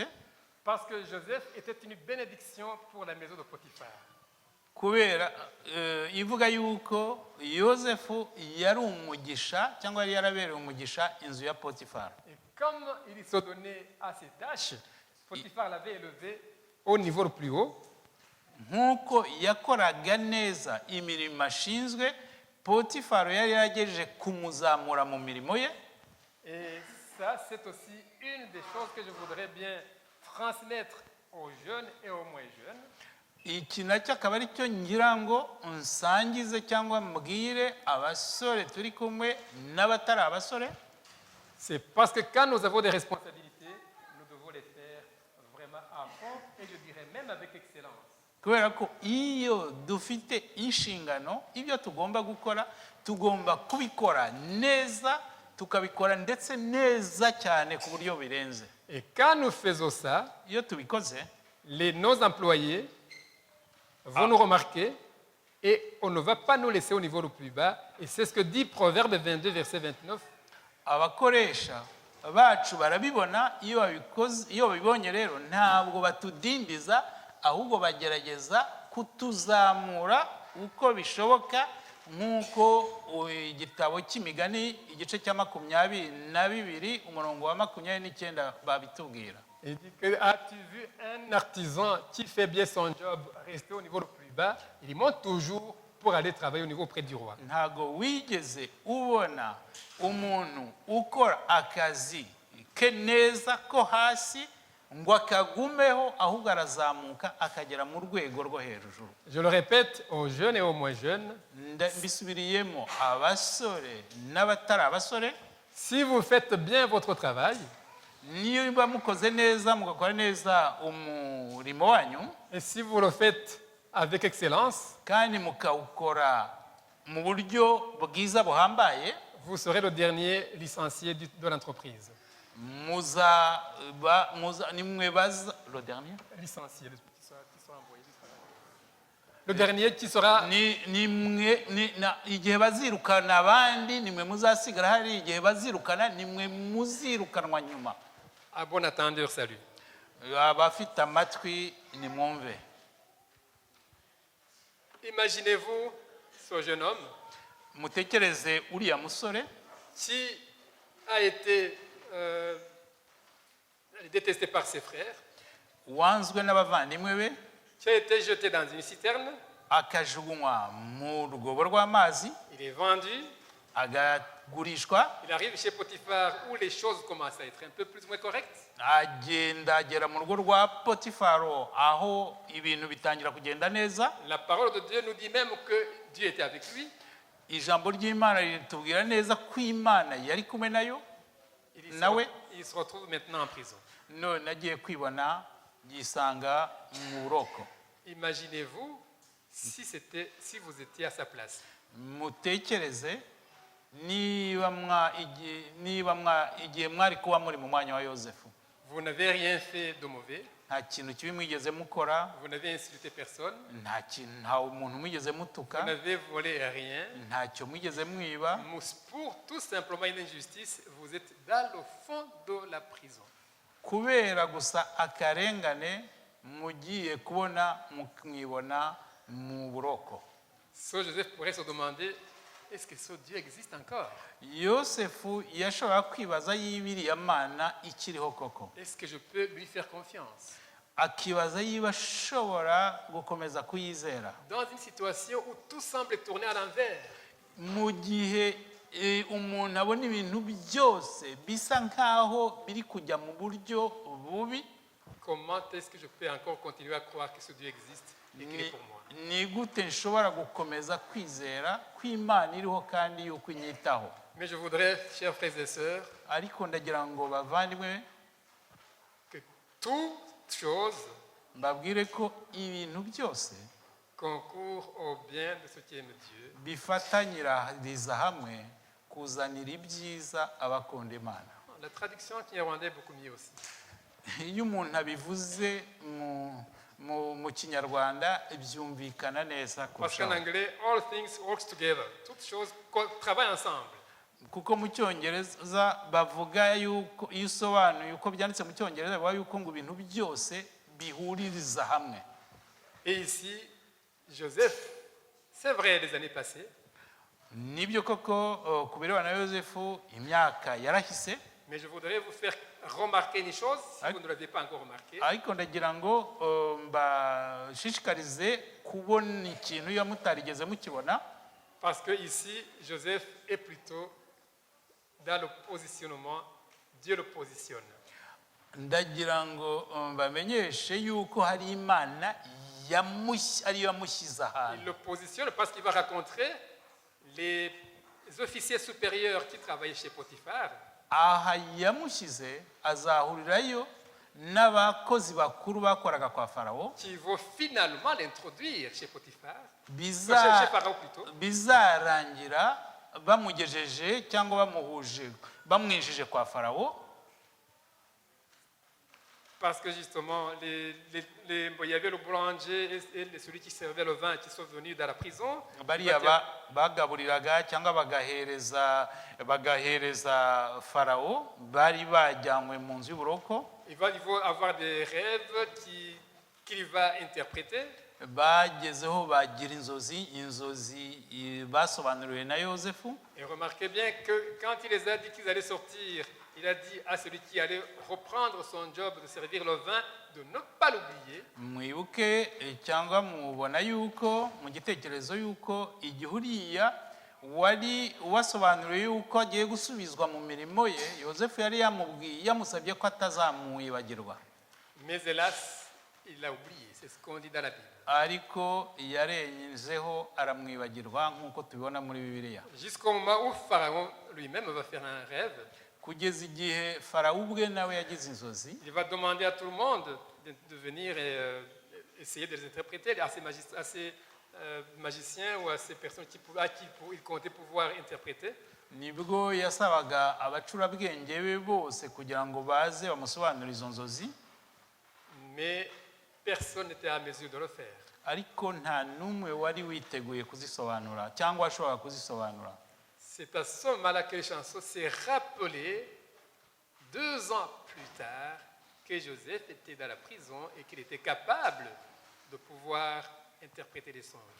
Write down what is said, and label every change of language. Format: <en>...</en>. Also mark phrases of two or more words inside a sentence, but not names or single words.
<fr>Parce que Joseph était une bénédiction pour la maison de Potiphar.</fr> <rw>Kubera ivuga yuko Yosefu yari umugisha cyangwa yari yarabereye umugisha inzu ya Potifar.</rw> <fr>Et comme il se donnait à ses tâches, Potiphar l'avait élevé au niveau le plus haut.</fr> <rw>Nk'uko yakoraga neza imirimo ashinzwe, Potifar yari yaragejeje kumuzamura mu mirimo ye.</rw> <fr>Et ça, c'est aussi une des choses que je voudrais bien transmettre aux jeunes et aux moins jeunes.</fr> <rw>Iki nacyo akaba ari cyo ngira ngo nsangize cyangwa mbwire abasore turi kumwe n'abatari abasore.</rw> <fr>C'est parce que quand nous avons des responsabilités, nous devons les faire vraiment à fond et je dirais même avec excellence.</fr> <rw>Kubera ko iyo dufite inshingano, ibyo tugomba gukora, tugomba kubikora neza, tukabikora ndetse neza cyane ku buryo birenze.</rw> <fr>Et quand nous faisons ça,</fr> <rw>Iyo tubikoze,</rw> <fr>nos employés vont nous remarquer et on ne va pas nous laisser au niveau le plus bas. Et c'est ce que dit Proverbe 22, verset 29.</fr> <rw>abakoresha bacu barabibona, iyo babibonye rero ntabwo batudindiza, ahubwo bagerageza kutuzamura uko bishoboka, nk'uko igitabo cy'imigani igice cya 22 umurongo wa 29 babitubwira.</rw> <fr>Il dit que as-tu vu un artisan qui fait bien son job rester au niveau le plus bas? Il monte toujours pour aller travailler au niveau auprès du roi.</fr> <rw>Ntago wigeze ubona umuntu ukora akazi ke neza ko hasi ngo akagumeho, ahubwo arazamuka akagera mu rwego rwo hejuru.</rw> <fr>Je le répète aux jeunes et aux moins jeunes.</fr> <rw>Mbisubiriyemo abasore n'abatari abasore,</rw> <fr>Si vous faites bien votre travail,</fr> <rw>niba mukoze neza mugakora neza umurimo wanyu,</rw> <fr>et si vous le faites avec excellence,</fr> <rw>kandi mukawukora mu buryo bwiza buhambaye,</rw> <fr>vous serez le dernier licencié de l'entreprise.</fr> <rw>nimwe baza</rw> <fr>le dernier, Licencié, qui sera envoyé du travail. Le dernier qui sera...</fr> <rw>igihe bazirukana abandi nimwe muzasigara hari, igihe bazirukana nimwe muzirukanwa nyuma.</rw> <fr>À bon attendeur, salut.</fr> <rw>Abafite amatwi nimwumve.</rw> <fr>Imaginez-vous ce jeune homme</fr> <rw>Mutekereze uriya musore</rw> <fr>qui a été détesté par ses frères,</fr> <rw>wanzwe n'abavandimwe be,</rw> <fr>qui a été jeté dans une citerne,</fr> <rw>akajugunywa mu rwobo rw'amazi,</rw> <fr>il est vendu,</fr> <rw>agagurishwa,</rw> <fr>il arrive chez Potiphar où les choses commencent à être un peu plus ou moins correctes.</fr> <rw>agera mu rugo rwa Potifaro aho ibintu bitangira kugenda neza.</rw> <fr>La parole de Dieu nous dit même que Dieu était avec lui.</fr> <rw>Ijambo ry'Imana ritubwira neza ko Imana yari kumwe nayo nawe.</rw> <fr>Il se retrouve maintenant en prison.</fr> <rw>None agiye kwibona yisanga mu buroko.</rw> <fr>Imaginez-vous si vous étiez à sa place.</fr> <rw>Mutekereze igihe mwari kuba muri mu mwanya wa Yosefu.</rw> <fr>Vous n'avez rien fait de mauvais.</fr> <rw>Nta kintu kibi mwigeze mukora,</rw> <fr>Vous n'avez insulté personne.</fr> <rw>nta muntu mwigeze mutuka,</rw> <fr>Vous n'avez volé rien.</fr> <rw>ntacyo mwigeze mwiba.</rw> <fr>Pour tout simplement une injustice, vous êtes dans le fond de la prison.</fr> <rw>Kubera gusa akarengane mugiye kubona mwibona mu buroko.</rw> <fr>Ce Joseph pourrait se demander, est-ce que ce Dieu existe encore?</fr> <rw>Yosefu yashobora kwibaza y'ibiriya Mana ikiriho koko.</rw> <fr>Est-ce que je peux lui faire confiance?</fr> <rw>Akibaza yiba ashobora gukomeza kuyizera.</rw> <fr>Dans une situation où tout semble tourner à l'envers.</fr> <rw>Mu gihe umuntu abona ibintu byose bisa nkaho biri kujya mu buryo bubi,</rw> <fr>comment est-ce que je peux encore continuer à croire que ce Dieu existe et qu'il est pour moi?</fr> <rw>ni gute nshobora gukomeza kwizera ko Imana iriho kandi yuko inyitaho?</rw> <fr>Mais je voudrais, chers frères et sœurs,</fr> <rw>ariko ndagira ngo bavandimwe</rw> <fr>que toute chose</fr> <rw>mbabwire ko ibintu byose</rw> <fr>concourt au bien de ceux qui aiment Dieu.</fr> <rw>bifatanyiriza hamwe kuzanira ibyiza abakunda Imana.</rw> <fr>La traduction kinyarwanda est beaucoup mieux aussi.</fr> <rw>Iyo umuntu abivuze mu kinyarwanda byumvikana neza</rw> <fr>Parce qu'en</fr> <rw>kurushaho,</rw> <fr>anglais,</fr> <en>all things work together.</en> <fr>Toutes choses travaillent ensemble.</fr> <rw>kuko mu cyongereza bavuga yuko iyo usobanuye uko byanditse mu cyongereza bavuga yuko ngo ibintu byose bihuririza hamwe.</rw> <fr>Et ici, Joseph, c'est vrai, les années passées,</fr> <rw>Nibyo koko ku birebana na Yosefu imyaka yarahise,</rw> <fr>mais je voudrais vous faire remarquer une chose, si vous ne l'avez pas encore remarqué.</fr> <rw>ariko ndagira ngo mbashishikarize kubona ikintu iyo mutarigeze mukibona,</rw> <fr>Parce que ici, Joseph est plutôt dans le positionnement, Dieu le positionne.</fr> <rw>ndagira ngo mbamenyeshe yuko hari Imana ariyo yamushyize</rw> <fr>Il</fr> <rw>ahantu.</rw> <fr>le positionne parce qu'il va rencontrer les officiers supérieurs qui travaillaient chez Potiphar.</fr> <rw>Aha yamushyize azahurirayo n'abakozi bakuru bakoraga kwa Farawo,</rw> <fr>Qui vont finalement l'introduire chez Potiphar,</fr> <rw>biza-</rw> <fr>chez Pharaon plutôt,</fr> <rw>bizarangira bamugejeje cyangwa bamwijije kwa Farawo,</rw> <fr>parce que justement, il y avait le boulanger et celui qui servait le vin qui sont venus dans la prison.</fr> <rw>bariya bagaburiraga cyangwa bagahereza Farawo bari bajyanywe mu nzu y'uburoko,</rw> <fr>Il va avoir des rêves qu'il va interpréter.</fr> <rw>bagezeho bagira inzozi basobanuriwe na Yosefu.</rw> <fr>Et remarquez bien que quand il les a dit qu'ils allaient sortir, il a dit à celui qui allait reprendre son job de servir le vin de ne pas l'oublier.</fr> <rw>Mwibuke cyangwa mubona yuko mu gitekerezo yuko igihe uriya wari wasobanuriwe yuko agiye gusubizwa mu mirimo ye, Yosefu yari yamusabye ko atazamwibagirwa,</rw> <fr>Mais hélas, il l'a oublié. C'est ce qu'on dit dans la Bible.</fr> <rw>ariko yarenzeho aramwibagirwa nk'uko tubibona muri Bibiliya,</rw> <fr>Jusqu'au moment où Pharaon lui-même va faire un rêve.</fr> <rw>kugeza igihe Farawo ubwe nawe yagize inzozi.</rw> <fr>Il va demander à tout le monde de venir et essayer de les interpréter, à ces magiciens ou à ces personnes à qui il comptait pouvoir interpréter.</fr> <rw>Nibwo yasabaga abacurabwenge be bose kugira ngo baze bamusobanurire izo nzozi,</rw> <fr>Mais personne n'était à mesure de le faire.</fr> <rw>ariko nta n'umwe wari witeguye kuzisobanura cyangwa ashobora kuzisobanura.</rw> <fr>C'est à ce moment-là que le chanson s'est rappelé 2 ans plus tard que Joseph était dans la prison et qu'il était capable de pouvoir interpréter les songes.</fr>